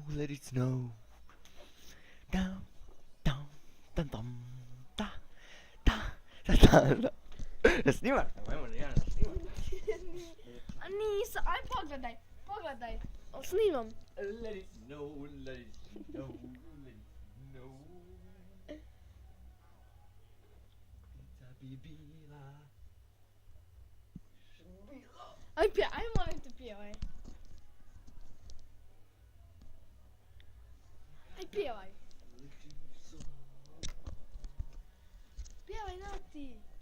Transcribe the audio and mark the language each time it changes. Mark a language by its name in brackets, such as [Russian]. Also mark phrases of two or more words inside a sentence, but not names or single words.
[English] let it snow. Down, down, dum dum, da, da, da, da. [Croatian] Snima, ajmo Rijana, snima. A nisam, aj pogledaj, pogledaj. Snimam. [English] Let it snow, let it snow, let it snow. [Croatian] Pizza bi bila. Aj molim te pjevaj. Aj pjevaj. Pjevaj Nati.